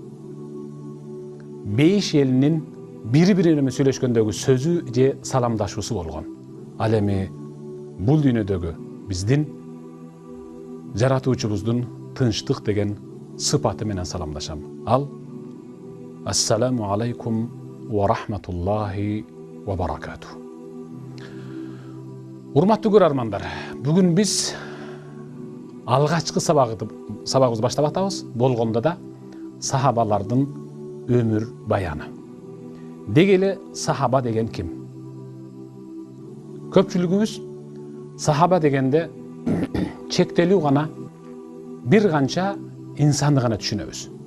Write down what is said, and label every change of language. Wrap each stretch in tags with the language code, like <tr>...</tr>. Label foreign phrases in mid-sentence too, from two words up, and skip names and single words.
<ky>Бейиш элинин бири-бири менен сүйлөшкөндөгү сөзү же саламдашуусу болгон. Ал эми бул дүйнөдөгү биздин жаратуучубуздун тынчтык деген сыпаты менен саламдашам.</ky> <ar>Ал السلام عليكم ورحمة الله وبركاته.</ar> <ky>Урматтуу көрөрмандар, бүгүн биз алгачкы сабагыбызды баштап атабыз. Болгондо да сахабалардын өмүр баяны. Дегеле сахаба деген ким? Көпчүлүгүбүз сахаба дегенде чектелүү гана бир канча инсанды гана түшүнөбүз.</ky>